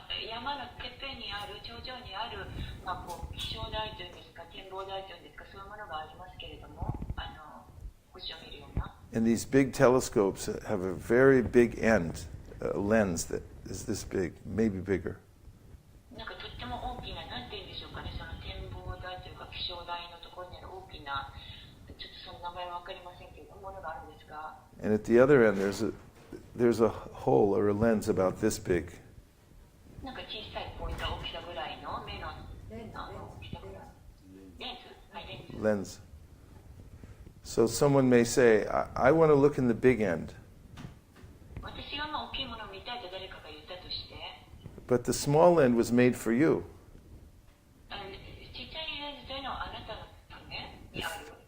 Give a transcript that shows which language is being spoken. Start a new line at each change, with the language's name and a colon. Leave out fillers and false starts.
Japanese: 山のてっぺんにある、頂上にある、気象台というんですか、展望台というんですか、そういうものがありますけれども、星を見るような。
English: And these big telescopes have a very big end, a lens that is this big, maybe bigger.
Japanese: なんかとっても大きな、なんて言うんでしょうかね、その展望台というか気象台のところにある大きな、ちょっとその名前は分かりませんけれども、ものがあるんですが。
English: And at the other end, there's a hole or a lens about this big.
Japanese: なんか小さいポイント、大きさぐらいの目の大きさぐらい。レンズ、はい、レンズ。
English: Lens. So someone may say, I want to look in the big end.
Japanese: 私が大きいものを見たいと誰かが言ったとして、
English: But the small end was made for you.
Japanese: ちっちゃいレンズというのはあなたのためにある。